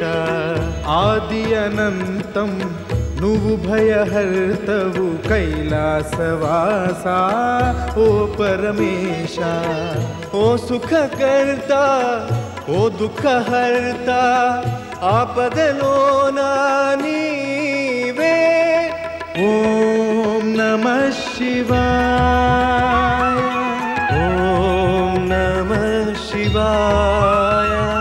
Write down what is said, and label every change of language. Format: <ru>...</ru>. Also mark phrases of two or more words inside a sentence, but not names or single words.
<sa>आदि अनंतं</sa> <te>నువ్వు భయహర్తవు కైలాసవాసా ఓ పరమేశ</te> <mr>ओ सुखकर्ता ओ दुःखहर्ता</mr> <te>ఆపదలోన నీవే</te> <sa>ఓం నమః శివాయ ఓం నమః శివాయ</sa>